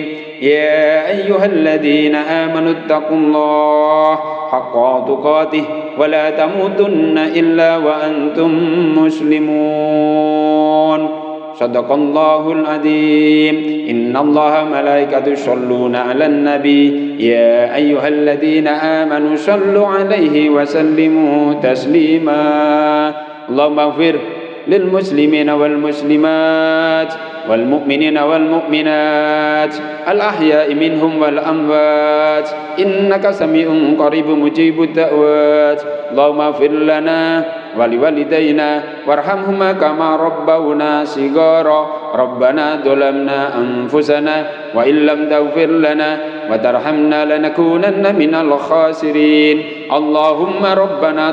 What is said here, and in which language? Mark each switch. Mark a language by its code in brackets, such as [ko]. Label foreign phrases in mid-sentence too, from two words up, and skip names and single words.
[ar] يا أيها الذين آمنوا اتقوا الله حق تقاته ولا تموتن إلا وأنتم مسلمون. صدق الله العظيم إن الله وملائكته يصلون على النبي. يا أيها الذين آمنوا صلوا عليه وسلموا تسليما. اللهم اغفر للمسلمين والمسلمات والمؤمنين والمؤمنات الأحياء منهم والأموات إنك سميع قريب مجيب الدعوات اللهم اغفر لنا ولوالدينا وارحمهما كما ربونا صغارا ربنا ظلمنا أنفسنا وإن لم تغفر لنا وترحمنا لنكونن من الخاسرين اللهم ربنا